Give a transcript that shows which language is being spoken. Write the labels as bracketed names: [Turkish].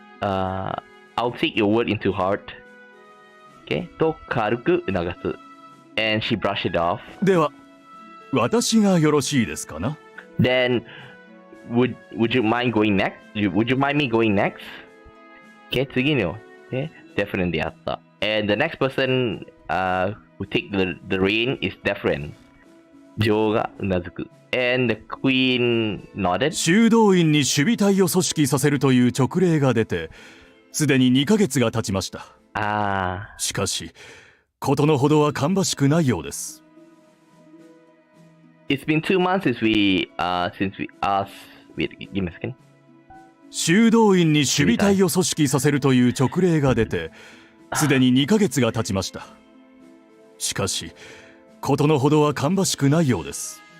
[English] I'll take your word into heart. Okay? [Japanese] と軽く促す。 [English] And she brushed it off. [Japanese] では、私がよろしいですかな。 [English] Then, would you mind going next? Would you mind me going next? Okay, [Japanese] 次の。 [English] Okay, definitely [Japanese] あった。 [English] And the next person who take the reign is Deferent. [Japanese] 女王がうなずく。 [English] And the queen nodded. [Japanese] 修道院に守備隊を組織させるという勅令が出て、すでに2ヶ月が経ちました。しかし、事のほどは芳しくないようです。 [English] It's been 2 months since we asked. Wait, give me a second. [Japanese] 修道院に守備隊を組織させるという勅令が出て、すでに2ヶ月が経ちました。しかし、事のほどは芳しくないようです。